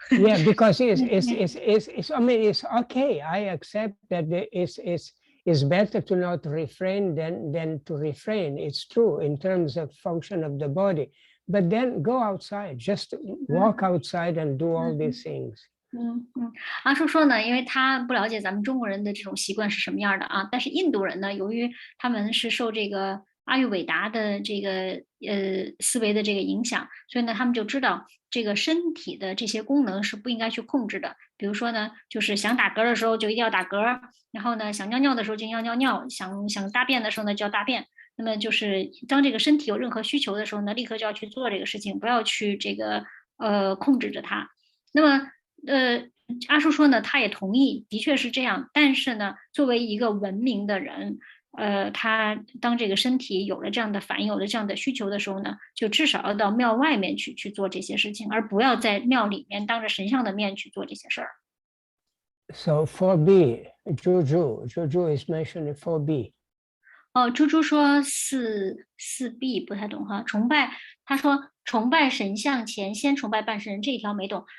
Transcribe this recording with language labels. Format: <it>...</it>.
<en>Yeah, because it's okay. I accept that it's better to not refrain than to refrain. It's true in terms of function of the body. But then go outside, just walk outside and do all these things.</en> <zh>阿叔说呢，因为他不了解咱们中国人的这种习惯是什么样的啊，但是印度人呢，由于他们是受这个阿育吠达的这个思维的这个影响，所以呢，他们就知道这个身体的这些功能是不应该去控制的。比如说呢，就是想打嗝的时候就一定要打嗝，然后呢，想尿尿的时候就要尿尿，想大便的时候呢就要大便。那么就是当这个身体有任何需求的时候呢，立刻就要去做这个事情，不要去这个控制着它。那么阿叔说呢，他也同意，的确是这样。但是呢，作为一个文明的人，他当这个身体有了这样的反应，有了这样的需求的时候呢，就至少要到庙外面去做这些事情，而不要在庙里面当着神像的面去做这些事儿。</zh> <en>So 4B, Juju is mentioned in 4B.</en> <zh>猪猪说4B 不太懂哈，崇拜，他说崇拜神像前先崇拜半神人，这一条没懂。</zh>